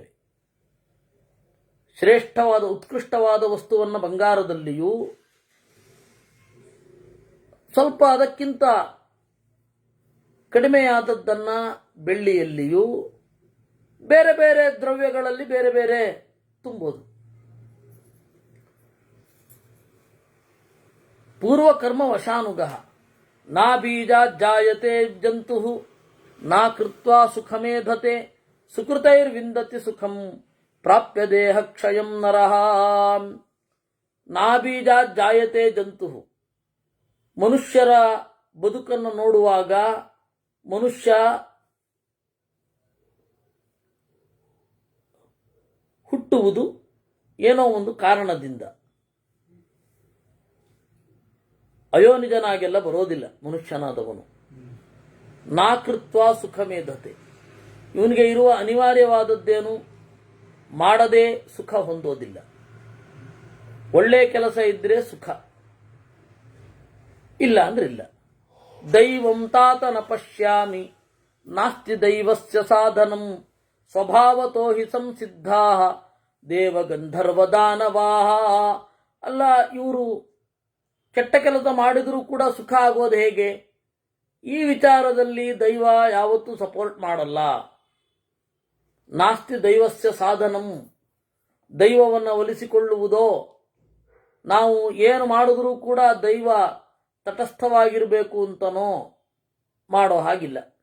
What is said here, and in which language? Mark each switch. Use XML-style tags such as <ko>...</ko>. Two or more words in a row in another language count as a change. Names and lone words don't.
<kn>ಶ್ರೇಷ್ಠವಾದ ಉತ್ಕೃಷ್ಟವಾದ ವಸ್ತುವನ್ನು ಬಂಗಾರದಲ್ಲಿಯೂ, ಸ್ವಲ್ಪ ಅದಕ್ಕಿಂತ ಕಡಿಮೆಯಾದದ್ದನ್ನು ಬೆಳ್ಳಿಯಲ್ಲಿಯೂ, ಬೇರೆ ಬೇರೆ ದ್ರವ್ಯಗಳಲ್ಲಿ ಬೇರೆ ಬೇರೆ ತುಂಬೋದು.</kn> <sa>ಪೂರ್ವಕರ್ಮ ವಶಾನುಗಃ ನಾ ಬೀಜಾತ್ ಜಾಯತೆ ಜಂತು ನಾ ಕೃತ್ವಾ ಸುಖಮೇಧತೆ ಸುಕೃತೈರ್ವಿಂದತಿ ಸುಖಂ ಪ್ರಾಪ್ಯ ದೇಹ ಕ್ಷಯಂ ನರಃ. ನಾ ಬೀಜಾತ್ ಜಾಯತೆ ಜಂತು,</sa> <kn>ಮನುಷ್ಯರ ಬದುಕನ್ನು ನೋಡುವಾಗ ಮನುಷ್ಯ ಹುಟ್ಟುವುದು ಏನೋ ಒಂದು ಕಾರಣದಿಂದ. ಅಯೋನಿಜನಾಗೆಲ್ಲ ಬರೋದಿಲ್ಲ ಮನುಷ್ಯನಾದವನು.</kn> <sa>ನಾಕೃತ್ವ ಸುಖಮೇಧತೆ,</sa> <kn>ಇವನಿಗೆ ಇರುವ ಅನಿವಾರ್ಯವಾದದ್ದೇನು, ಮಾಡದೆ ಸುಖ ಹೊಂದೋದಿಲ್ಲ. ಒಳ್ಳೆಯ ಕೆಲಸ ಇದ್ರೆ ಸುಖ, ಇಲ್ಲ ಅಂದ್ರೆ ಇಲ್ಲ.</kn> <sa>ದೈವಂ ತಾತ ನ ಪಶ್ಯಾಮಿ ನಾಸ್ತಿ ದೈವಸ್ಯ ಸಾಧನಂ ಸ್ವಭಾವತೋ ಹಿ ಸಂಸಿದ್ಧಾ ದೇವಗಂಧರ್ವ ದಾನವಾಹ.</sa> <kn>ಅಲ್ಲ, ಇವರು ಕೆಟ್ಟ ಕೆಲಸ ಮಾಡಿದರೂ ಕೂಡ ಸುಖ ಆಗೋದು ಹೇಗೆ? ಈ ವಿಚಾರದಲ್ಲಿ ದೈವ ಯಾವತ್ತೂ ಸಪೋರ್ಟ್ ಮಾಡಲ್ಲ.</kn> <sa>ನಾಸ್ತಿ ದೈವಸ್ಯ ಸಾಧನಂ,</sa> <kn>ದೈವವನ್ನು ಒಲಿಸಿಕೊಳ್ಳುವುದೋ, ನಾವು ಏನು ಮಾಡಿದ್ರೂ ಕೂಡ ದೈವ ತಟಸ್ಥವಾಗಿರಬೇಕು ಅಂತನೋ ಮಾಡೋ ಹಾಗಿಲ್ಲ.</kn>